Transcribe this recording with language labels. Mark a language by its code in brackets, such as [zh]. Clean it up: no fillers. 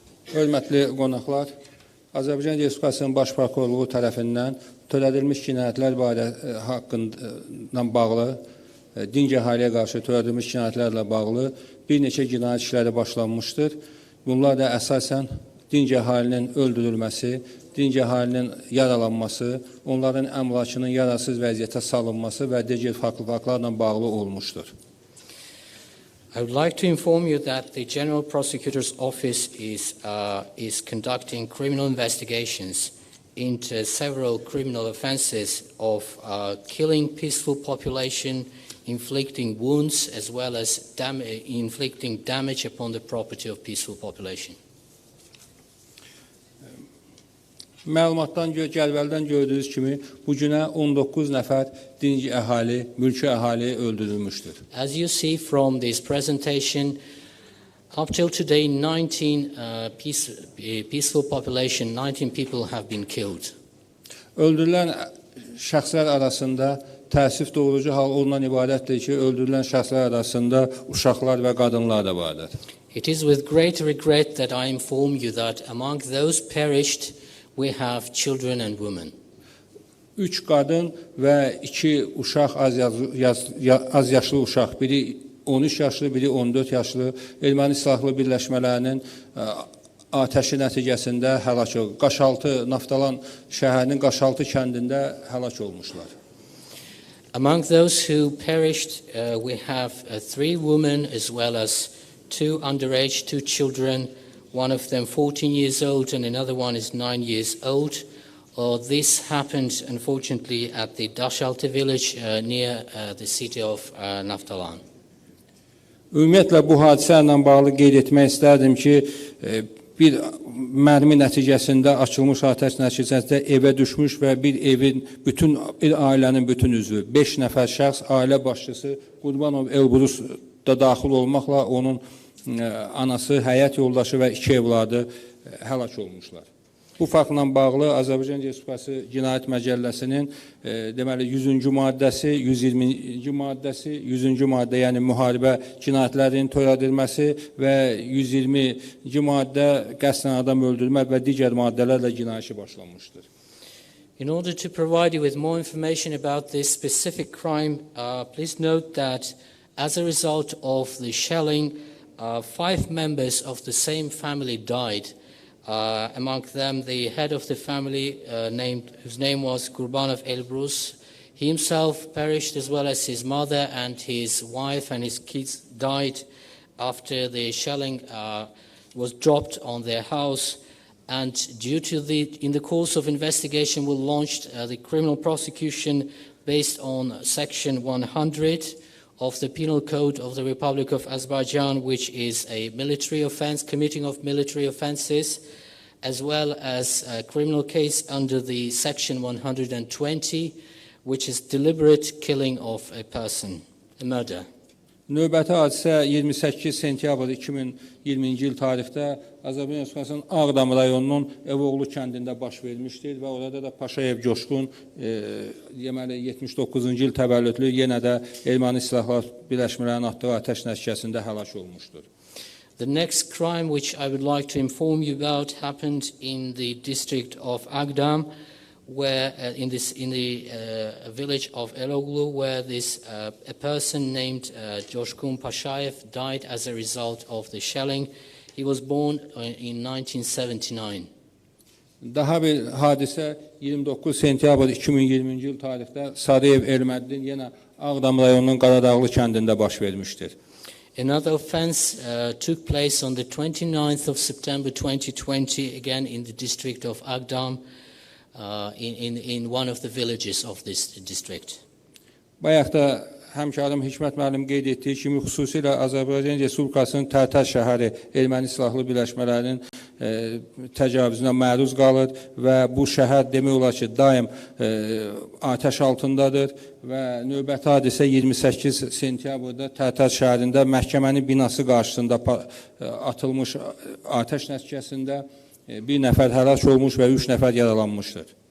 [az] Hörmətli qonaqlar, Azərbaycan Respublikasının Baş Prokurorluğu tərəfindən törədilmiş cinayətlər haqqında bağlı, dinc əhaliyə qarşı törədilmiş cinayətlərlə bağlı bir neçə cinayət işləri başlanmışdır. Bunlar da əsasən dinc əhalinin öldürülməsi, dinc əhalinin yaralanması, onların əmlakının yararsız vəziyyətə salınması və digər faktlarla bağlı olmuşdur. [en] I would like to inform you that the General Prosecutor's Office is conducting criminal investigations into several criminal offenses of killing peaceful population, inflicting wounds, as well as inflicting damage upon the property of peaceful population. [az] Məlumatdan cədvəldən gördüyünüz kimi bu günə 19 nəfər dinc əhali, mülki əhali öldürülmüşdür. [en] As you see from this presentation, up till today, 19 peaceful population, 19 people have been killed. [az] Öldürülən şəxslər arasında təəssüf doğurucu hal ondan ibarətdir ki, öldürülən şəxslər arasında uşaqlar və qadınlar da vardır. [en] It is with great regret that I inform you that among those perished, we have children and women. [az] 3 qadın və 2 uşaq, az yaşlı uşaq, biri 13 yaşlı, biri 14 yaşlı, erməni silahlı birləşmələrinin atəşi nəticəsində həlak oldu. Qaşaltı, Naftalan şəhərinin Qaşaltı kəndində həlak olmuşlar. [en] Among those who perished, we have 3 women as well as 2 underage, 2 children, one of them 14 years old and another one is 9 years old. This happened, unfortunately, at the Dashaltı village near the city of Naftalan. [az] Ümumiyyətlə, bu hadisələrlə bağlı qeyd etmək istərdim ki, bir mərmi nəticəsində açılmış atəş nəticəsində evə düşmüş və bir ailənin bütün üzvü, 5 nəfər şəxs, ailə başçısı Qurbanov Elbrus da daxil olmaqla onun anası, həyat yoldaşı və 2 evladı həlak olmuşlar. Bu faktla bağlı Azərbaycan Respublikası Cinayət Məcəlləsinin deməli 100-cü maddəsi, 120-ci maddəsi, 100-cü maddə, yəni müharibə cinayətlərinin törədilməsi və 120-ci maddə qəsdən adam öldürmə və digər maddələrlə cinayət işi başlanmışdır. [en] In order to provide you with more information about this specific crime, please note that as a result of the shelling, 5 members of the same family died. Among them, the head of the family, whose name was Qurbanov Elbrus. He himself perished, as well as his mother and his wife and his kids died after the shelling was dropped on their house. And in the course of investigation, we launched the criminal prosecution based on Section 100 of the Penal Code of the Republic of Azerbaijan, which is a military offense, committing of military offenses, as well as a criminal case under the Section 120, which is deliberate killing of a person, a murder. [az] Növbəti hadisə 28 sentyabr 2020-ci il tarixdə Azərbaycan Respublikasının Ağdam rayonunun Evoğlu kəndində baş vermişdir və orada da Paşayev Coşqun, deməli 79-cu il təvəllüdlü yenə də Erməni Silahlar Birləşmələrinin atdığı atəş nəticəsində həlak olmuşdur. [en] The next crime which I would like to inform you about happened in the district of Agdam, where in the village of Eloglu, where a person named Coşqun Paşayev died as a result of the shelling. He was born in 1979. [az] Daha bir hadisə 29 sentyabr 2020-ci il tarixdə Sarıyev Ermədinin yenə Ağdam rayonunun Qaradağlı kəndində baş vermişdir. [en] Another offense took place on the 29th of September 2020, again in the district of Agdam, in one of the villages of this district. [az] Bayaq da həmkarım Hikmət müəllim qeyd etdiyi kimi, xüsusilə Azərbaycan Respublikasının Tərtər şəhəri Erməni Silahlı Birləşmələrinin təcavüzünə məruz qalır və bu şəhər demək olar ki, daim atəş altındadır və növbəti hadisə 28 sentyabrda Tərtər şəhərində məhkəmənin binası qarşısında atılmış atəş nəticəsində bir nəfər həlak olmuş və 3 nəfər yaralanmışdır.